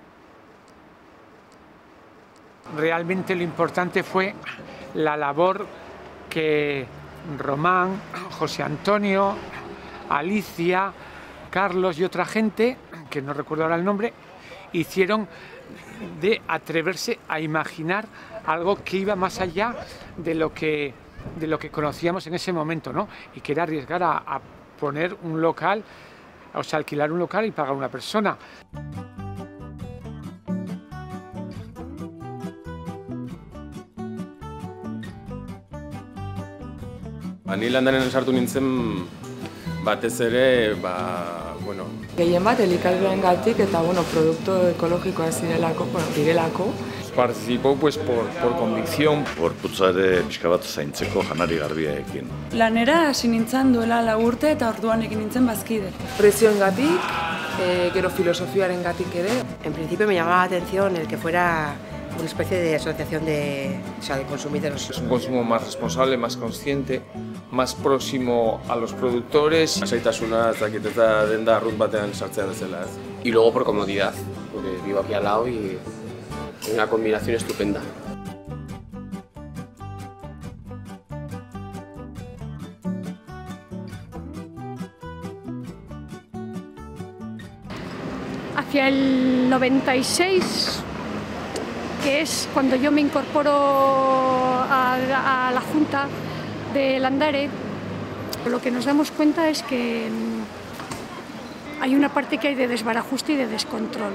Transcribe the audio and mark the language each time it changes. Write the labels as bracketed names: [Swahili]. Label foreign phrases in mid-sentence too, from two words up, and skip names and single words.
[Spanish] Realmente lo importante fue la labor que Román, José Antonio, Alicia, Carlos y otra gente, que no recuerdo ahora el nombre, hicieron de atreverse a imaginar algo que iba más allá de lo que conocíamos en ese momento, ¿no? Y que era arriesgar a poner un local, o sea, alquilar un local y pagar a una persona. [Basque] Ni Landaren sartu nintzen batez ere, bueno... Gehien bat, elikadurarengatik eta, produktu ekologikoak direlako. [Spanish] Participó pues por convicción. [Basque] Gorputza ere pixka bat zaintzeko janari garbiaekin. Lanera hasi nintzen duela 4 urte eta orduan egin nintzen bazkide. Prezioengatik, gero filosofiarengatik ere. [Spanish] En principio me llamaba la atención el que fuera una especie de asociación de consumidores. Es un consumo más responsable, más consciente, más próximo a los productores. [Basque] Lasaitasuna, ez dakit, ez da denda arrunt batean sartzean bezala, ez? [Spanish] Y luego por comodidad, porque vivo aquí al lado y una combinación estupenda. Hacia el 96, que es cuando yo me incorporo a la Junta de Landare, lo que nos damos cuenta es que hay una parte que hay de desbarajuste y de descontrol.